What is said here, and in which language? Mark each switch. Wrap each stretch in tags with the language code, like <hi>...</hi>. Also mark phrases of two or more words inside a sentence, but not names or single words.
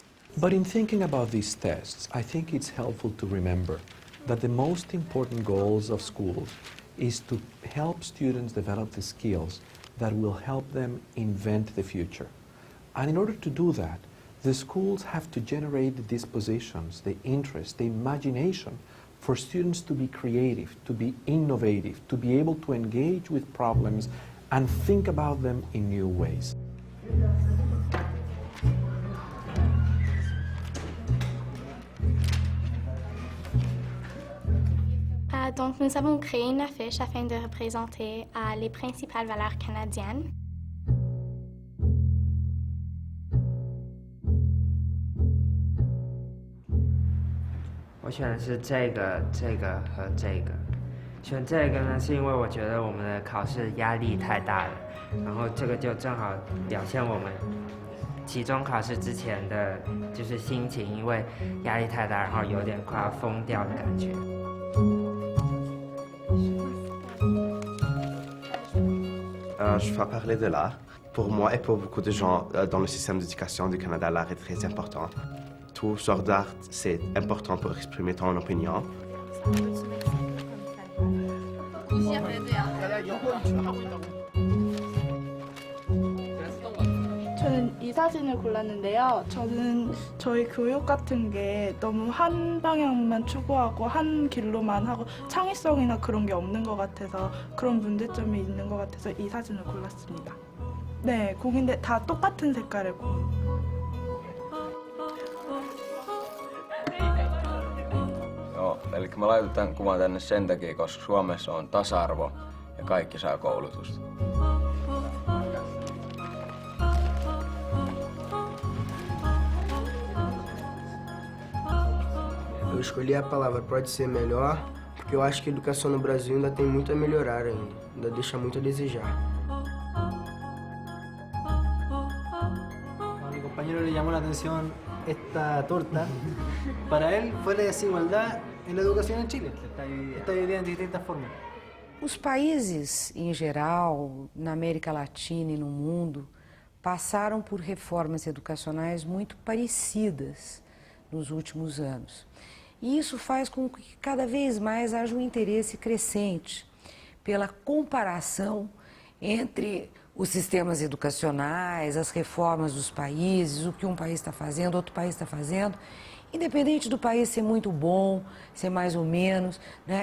<en>But in thinking about these tests, I think it's helpful to remember that the most important goals of schools is to help students develop the skills that will help them invent the future. And in order to do that, the schools have to generate the dispositions, the interest, the imagination for students to be creative, to be innovative, to be able to engage with problems and think about them in new ways.</en> <fr>Donc, nous avons créé une affiche afin de représenter les principales valeurs canadiennes.</fr> <zh>Je 选的是这个和这个。选这个呢，是因为我觉得我们的考试压力太大了，然后这个就正好表现我们期中考试之前的就是心情，因为压力太大，然后有点快要疯掉的感觉。</zh> <fr>Je vais parler de l'art. Pour moi et pour beaucoup de gens dans le système d'éducation du Canada, l'art est très important. Tout sort d'art, c'est important pour exprimer ton opinion.</fr> <ko>저는 이 사진을 골랐는데요. 저는 저희 교육 같은 게 너무 한 방향만 추구하고 한 길로만 하고 창의성이나 그런 게 없는 것 같아서 그런 문제점이 있는 것 같아서 이 사진을 골랐습니다. 네, 공인데 다 똑같은 색깔의 공.</ko> <fi>Eli mä laitan tämän kuvan tänne sen takia, koska Suomessa on tasa-arvo ja kaikki saa koulutusta.</fi> <pt>Eu escolhi a palavra pode ser melhor, porque eu acho que a educação no Brasil ainda tem muito a melhorar ainda deixa muito a desejar.</pt> <es>A mi compañero le llamó la atención esta torta. Para él fue la desigualdad en la educación en Chile. Está dividida en distintas formas.</es> <pt>Os países, em geral, na América Latina e no mundo, passaram por reformas educacionais muito parecidas nos últimos anos. E isso faz com que cada vez mais haja um interesse crescente pela comparação entre os sistemas educacionais, as reformas dos países, o que um país está fazendo, outro país está fazendo, independente do país ser muito bom, ser mais ou menos, né?</pt>